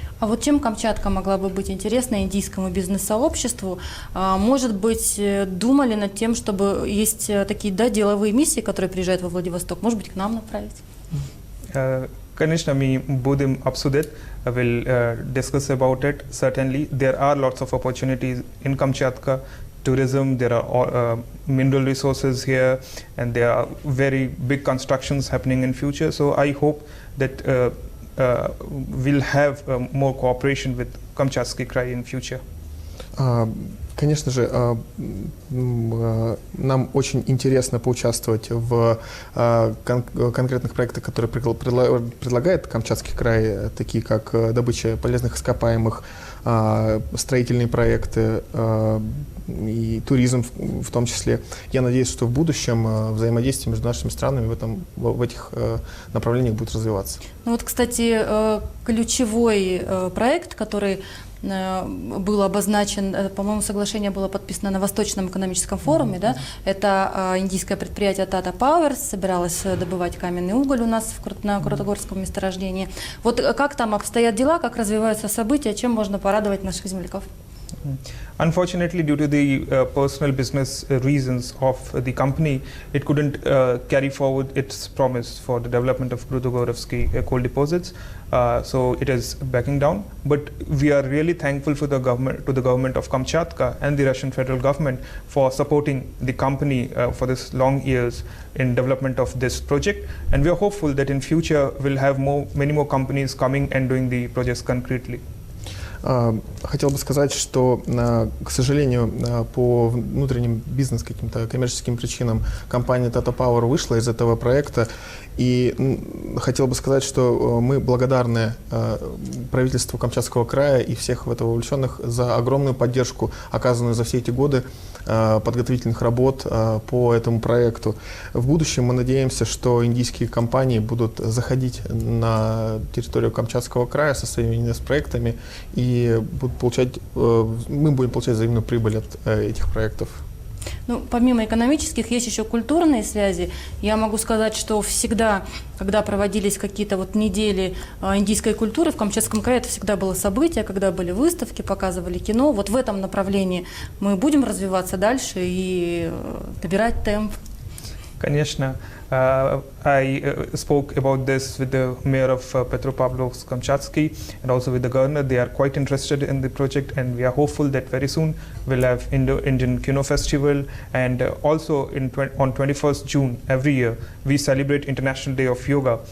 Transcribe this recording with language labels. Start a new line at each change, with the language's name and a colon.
Russian: А вот чем Камчатка могла бы быть интересна индийскому бизнес-сообществу? Может быть, думали над тем, чтобы есть такие деловые миссии, которые приезжают во Владивосток, может быть, к нам направить? Конечно, мы будем обсудить.
English: I will discuss about it. Certainly, there are lots of opportunities in Kamchatka. Tourism, there are mineral resources here, and there are very big constructions happening in future. So I hope that we'll have more cooperation with Kamchatsky Krai in future.
Russian: Конечно же, нам очень интересно поучаствовать в конкретных проектах, которые предлагает Камчатский край, такие как добыча полезных ископаемых, строительные проекты и туризм в том числе. Я надеюсь, что в будущем взаимодействие между нашими странами в этих направлениях будет развиваться. Ну вот, кстати, ключевой проект, который был обозначен, по-моему, соглашение было подписано на Восточном экономическом форуме, да? Это индийское предприятие Tata Power собиралось добывать каменный уголь у нас на Крутогорском месторождении. Вот как там обстоят дела, как развиваются события, чем можно порадовать наших земляков? Unfortunately, due to the personal business reasons of the company, it couldn't carry forward its promise for the development of Krutogorovsky coal deposits. So it is backing down. But we are really thankful for the government of Kamchatka and the Russian federal government for supporting the company for this long years in development of this project. And we are hopeful that in future we'll have many more companies coming and doing the projects concretely. Хотел бы сказать, что, к сожалению, по внутренним бизнес каким-то коммерческим причинам компания Tata Power вышла из этого проекта. И хотел бы сказать, что мы благодарны правительству Камчатского края и всех в это вовлеченных за огромную поддержку, оказанную за все эти годы подготовительных работ по этому проекту. В будущем мы надеемся, что индийские компании будут заходить на территорию Камчатского края со своими инвестпроектами и мы будем получать взаимную прибыль от этих проектов. Ну, помимо экономических, есть еще культурные связи. Я могу сказать, что всегда, когда проводились какие-то вот недели индийской культуры в Камчатском крае, это всегда было событие, когда были выставки, показывали кино. Вот в этом направлении мы будем развиваться дальше и набирать темп. Конечно.
English: I spoke about this with the mayor of Petropavlovsk-Kamchatsky and also with the governor. They are quite interested in the project, and we are hopeful that very soon we'll have Indo-Indian Kino Festival. And also on 21st June every year, we celebrate International Day of Yoga.